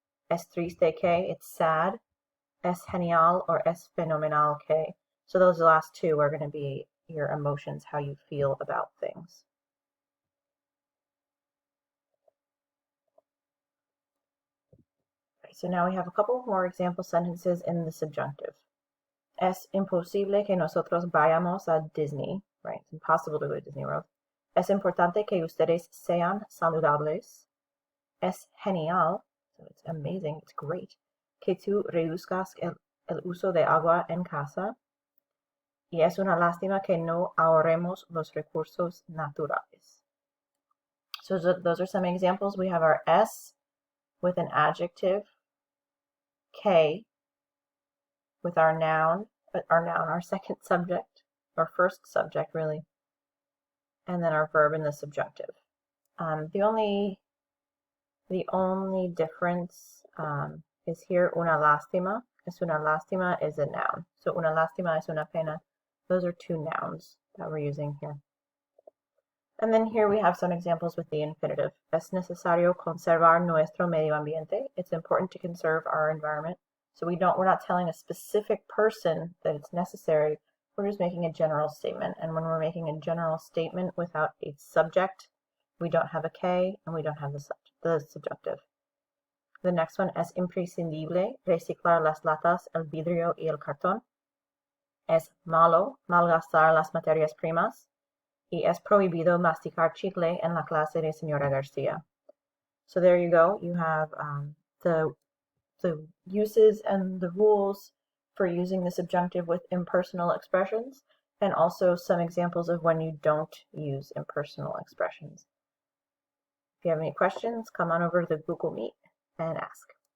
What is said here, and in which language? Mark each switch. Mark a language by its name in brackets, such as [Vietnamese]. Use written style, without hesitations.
[Spanish] Es triste que, [English] it's sad. [Spanish] Es genial or es fenomenal que. [English] So those last two are going to be your emotions, how you feel about things. Okay, so now we have a couple more example sentences in the subjunctive. [Spanish] Es imposible que nosotros vayamos a Disney. [English] Right, it's impossible to go to Disney World. [Spanish] Es importante que ustedes sean saludables. Es genial, [English] so it's amazing, it's great, [Spanish] que tú reduzcas el uso de agua en casa. Y es una lástima que no ahorremos los recursos naturales. [English] So those are some examples. We have our S with an adjective, K with our noun, our second subject, or first subject really, and then our verb in the subjunctive. The only difference is here una lástima. Es una lástima is a noun. [Spanish] So una lástima es una pena. [English] Those are two nouns that we're using here. And then here we have some examples with the infinitive. [Spanish] Es necesario conservar nuestro medio ambiente. [English] It's important to conserve our environment. So we're not telling a specific person that it's necessary. We're just making a general statement. And when we're making a general statement without a subject, we don't have a K and we don't have the subjunctive. The next one, [Spanish] es imprescindible reciclar las latas, el vidrio y el cartón. Es malo malgastar las materias primas. Y es prohibido masticar chicle en la clase de Señora Garcia. [English] So there you go. You have the uses and the rules for using the subjunctive with impersonal expressions, and also some examples of when you don't use impersonal expressions. If you have any questions, come on over to the Google Meet and ask.